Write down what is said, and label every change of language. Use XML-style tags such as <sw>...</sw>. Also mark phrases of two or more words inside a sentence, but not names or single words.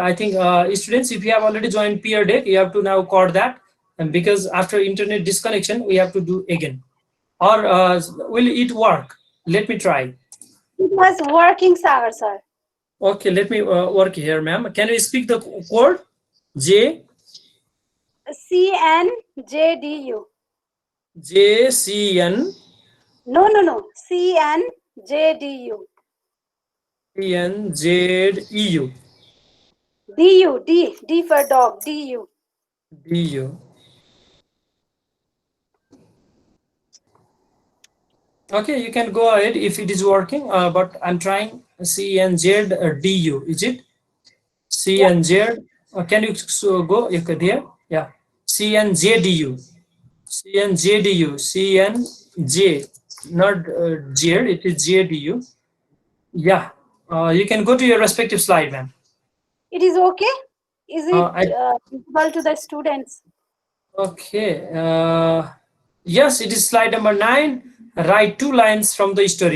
<en>I think students, if you have already joined Peer Deck, you have to now code that. And because after internet disconnection, we have to do again. Or will it work? Let me try. It was working, sir. Okay, let me work here, ma'am. Can you speak the code? J CNJDU. JCN No. CNJDU. CNZEU DU. D for dog. DU. DU. Okay, you can go ahead if it is working, but I'm trying CNZDU. Is it? CNZ. Can you go? You could hear? Yeah. CNZDU. CNZDU. CNJ. Not Z. It is JDU. Yeah. You can go to your respective slide, ma'am. It is okay? Is it visible to the students? Okay. Yes, it is slide number 9. Write 2 lines from the story.</en>